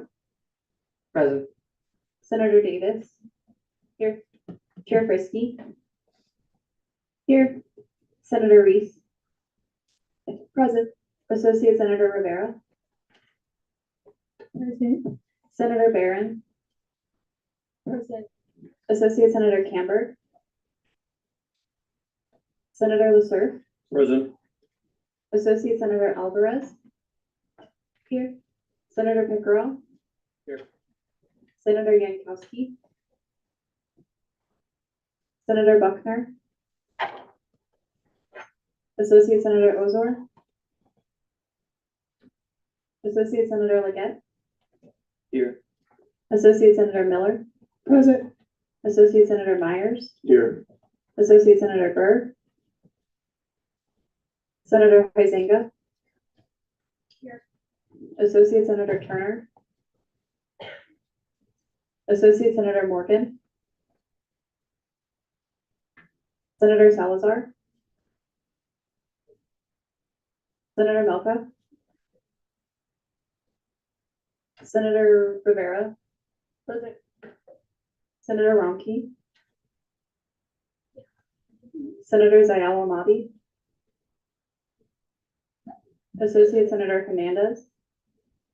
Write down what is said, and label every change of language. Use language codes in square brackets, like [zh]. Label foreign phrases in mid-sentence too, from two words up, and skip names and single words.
[en] Present. Senator Davis, here, Chair Frisky, here, Senator Reese, present, Associate Senator Rivera, present, Senator Barron, present, Associate Senator Camber, Senator LaSurf, Present. Associate Senator Alvarez, here, Senator Pickerel, Here. Senator Yankowski, Senator Buckner, Associate Senator Ozor, Associate Senator Leggett, Here. Associate Senator Miller, Present. Associate Senator Myers, Here. Associate Senator Burr, Senator Huizenga, here, Associate Senator Turner, Associate Senator Morgan, Senator Salazar, Senator Melka, Senator Rivera, present, Senator Ronke, Senator Zayal Ahmadi, Associate Senator Hernandez,